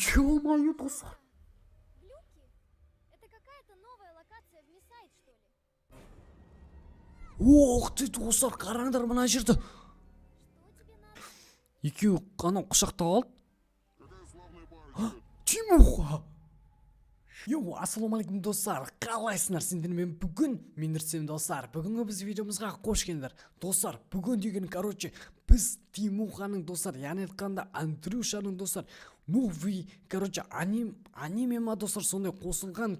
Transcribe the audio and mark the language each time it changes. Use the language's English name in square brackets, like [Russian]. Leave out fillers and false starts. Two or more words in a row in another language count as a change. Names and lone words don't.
[Kazakh] Ё-моё, достар. [Russian] Глюки? Это какая-то новая локация в Мисайд, что ли? Ох ты, [Kazakh] достар, қараңдар мына жерді. [Russian] Что тебе надо? [Kazakh] Екеуі анау құшақтап алды. Тимуха. Йоу, ассалаумағалейкум достар. Қалайсыңдар сендермен бүгін? Мен Нұрсем достар. Бүгінгі біз видеомызға қош келдіңдер. Достар, бүгін деген біз Тимуханың достар, яғни айтқанда Андрюшаның достар, новый, аниме ма достар, сондай қосылған.